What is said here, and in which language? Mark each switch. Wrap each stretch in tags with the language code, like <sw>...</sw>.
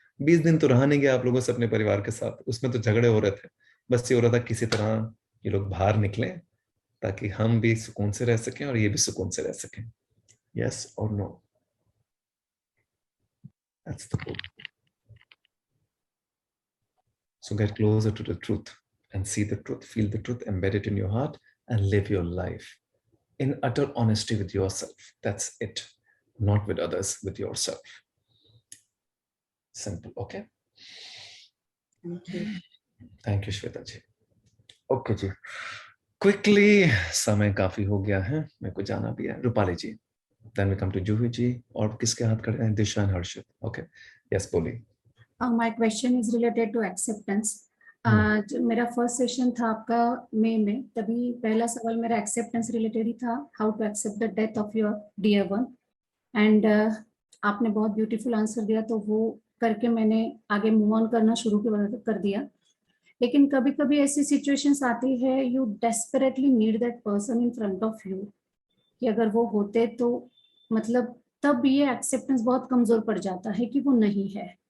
<hi>20 दिन तो रहा नहीं गया आप लोगों से अपने परिवार के साथ, उसमें तो झगड़े हो रहे थे। बस ये हो रहा था किसी तरह ये लोग बाहर निकले ताकि हम भी सुकून से रह सकें और ये भी सुकून से रह सकें। यस और no?</hi> <en>That's the goal. So get closer to the truth and see the truth, feel the truth, embed it in your heart and live your life in utter honesty with yourself. That's it. Not with others, with yourself. Simple, okay? Thank you, Shweta ji.</en> <hi>Okay ji, quickly समय काफी हो गया है, मेरे को जाना भी है। रूपाली जी,</hi> <en>then we come to</en> <hi>Juhi जी, और किसके हाथ खड़े हैं? दिशा एंड हर्षित। ओके, यस बोलिए।</hi> <en>My question is related to acceptance.</en> <hi>मेरा फर्स्ट सेशन था आपका मई में, तभी पहला सवाल मेरा एक्सेप्टेंस रिलेटेड ही था,</hi> <en>how to accept the death of your dear one,</en> <hi>and आपने बहुत ब्यूटीफुल आंसर दिया, तो वो करके मैंने आगे मूव ऑन करना शुरू कर दिया। लेकिन कभी कभी ऐसी सिचुएशंस आती है,</hi> <en>you desperately need that person in front of you,</en> <hi>कि अगर वो होते तो मतलब तब ये एक्सेप्टेंस बहुत कमजोर पड़ जाता है कि वो नहीं है।</hi>